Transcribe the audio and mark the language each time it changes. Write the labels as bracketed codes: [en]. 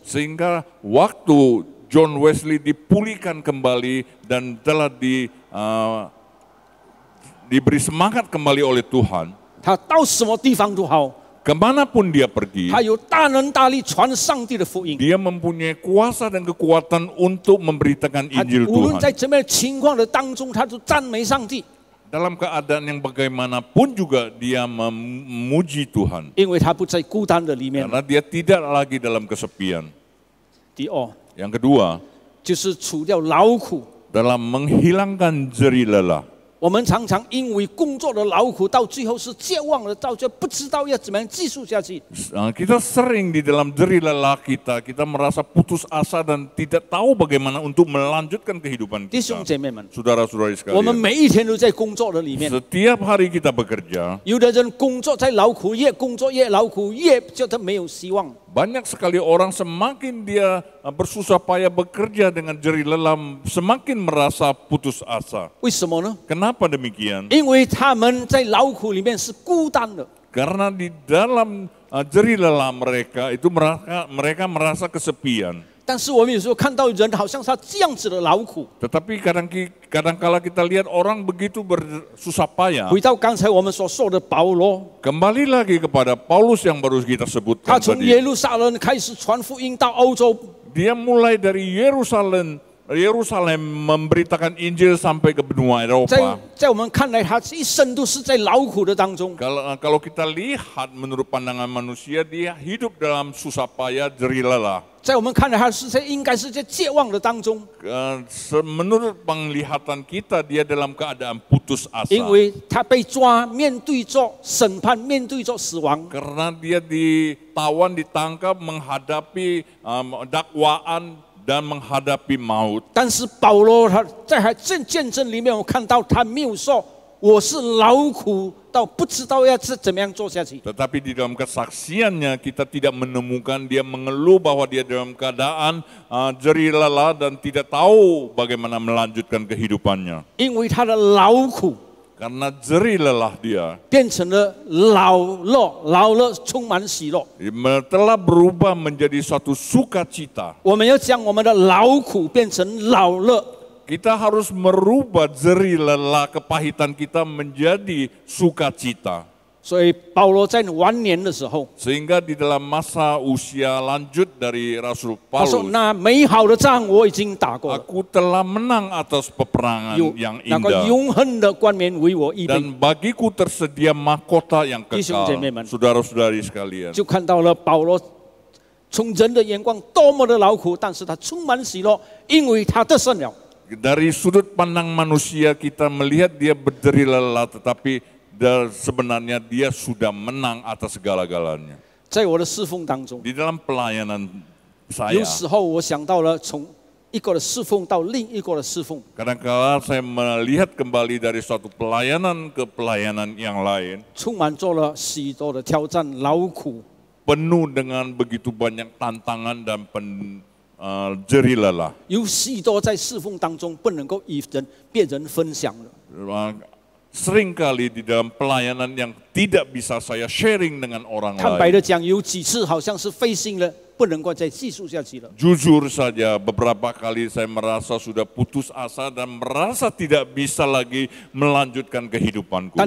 [id] Sehingga waktu John Wesley dipulihkan kembali dan telah diberi semangat kembali oleh Tuhan, [zh] 他到什么地方都好， [id] kemanapun dia pergi, [zh] 他有大能大力传上帝的福音。 [id] dia mempunyai kuasa dan kekuatan untuk memberitakan [zh] 他 [id] Injil [zh] 无论 [id] Tuhan. [zh] 在怎么样的情况的当中，他都赞美上帝， [id] Dalam keadaan yang bagaimanapun juga dia memuji Tuhan. [zh] 因为他不在孤单的里面。 [id] Karena dia tidak lagi dalam kesepian. [zh] 第二， [id] Yang kedua, [zh] 就是除掉劳苦。 [id] dalam menghilangkan jerih lelah. [zh] 我们常常因为工作的劳苦，到最后是绝望了，到最后不知道要怎么样继续下去。 [id] Kita sering di dalam jerih lelah kita merasa putus asa dan tidak tahu bagaimana untuk melanjutkan kehidupan [zh] 弟兄 [id] kita. [zh] 姐妹们， [id] Saudara-saudari [zh] 我们 [id] sekalian, [zh] 每一天都在工作的里面。 [id] setiap hari kita bekerja, [zh] 有的人工作在劳苦，越工作越劳苦，越觉得没有希望。 [id] banyak sekali orang semakin dia bersusah payah bekerja dengan jerih lelah, semakin merasa putus asa. [zh] 为什么呢？ [id] Kenapa demikian? [zh] 因为他们在劳苦里面是孤单的。 [id] Karena di dalam jerih lelah mereka itu mereka merasa kesepian. [zh] 但是我们有时候看到人好像他这样子的劳苦。 [id] Tetapi kadang-kala kita lihat orang begitu bersusah payah. [zh] 回到刚才我们所说的保罗， [id] Kembali lagi kepada Paulus yang baru kita [zh] 他 [id] sebutkan [zh] 从 [id] tadi. [zh] 耶路撒冷开始传福音到欧洲， [id] Dia mulai dari Yerusalem memberitakan Injil sampai ke benua [zh] 在 [id] Eropa. [zh] 在我们看来，他一生都是在劳苦的当中。 [id] Kalau kita lihat menurut pandangan manusia, dia hidup dalam susah payah, jerih lelah. [zh] 在我们看来，他应该是在绝望的当中， [id] Menurut penglihatan kita, dia dalam keadaan putus asa. [zh] 因为他被抓，面对着审判，面对着死亡。 [id] Karena dia ditawan, ditangkap, menghadapi dakwaan dan menghadapi maut. [zh] 但是保罗他在见证里面，我看到他没有说我是劳苦到不知道要怎么样做下去。 [id] Tetapi di dalam kesaksiannya kita tidak menemukan dia mengeluh bahwa dia dalam keadaan jerih lelah dan tidak tahu bagaimana melanjutkan kehidupannya. [zh] 因为他的劳苦 [id] Karena jerih lelah dia [zh] 变成了劳乐充满喜乐。 [id] telah berubah menjadi suatu sukacita. [zh] 我们要将我们的劳苦变成劳乐。 [id] Kita harus merubah jerih lelah kepahitan kita menjadi sukacita. [zh] 所以保罗在晚年的时候， [id] Sehingga di dalam masa usia lanjut dari Rasul [zh] 他说：“ [id] Paulus, [zh] 那美好的仗我已经打过了， [id] aku telah menang atas peperangan [zh] 有 [id] yang [zh] 那个 [id] indah. [zh] 永恒的冠冕为我预备。 [id] Dan bagiku tersedia mahkota yang [zh] 弟兄姐妹们， [id] kekal. Saudara-saudari sekalian. ” [zh] 就看到了保罗从人的眼光多么的劳苦，但是他充满喜乐，因为他得胜了。 [id] Dari sudut pandang manusia kita melihat dia berjerih lelah, tetapi sebenarnya dia sudah menang atas segala-galanya. [zh] 在我的侍奉当中， [id] Di dalam pelayanan [zh] 有时候我想到了从一个的侍奉到另一个的侍奉， [id] kadang-kala saya melihat kembali dari suatu pelayanan ke pelayanan yang lain, [zh] 充满着了许多的挑战、劳苦。 [id] penuh dengan begitu banyak tantangan dan jerih lelah. [zh] 有许多在侍奉当中不能够与别人分享的。 [id] Seringkali di dalam pelayanan yang tidak bisa saya sharing dengan orang [zh] 坦白 [id] lain. [zh] 的讲，有几次好像是费心了，不能够再继续下去了。 [id] Jujur saja beberapa kali saya merasa sudah putus asa dan merasa tidak bisa lagi melanjutkan kehidupanku.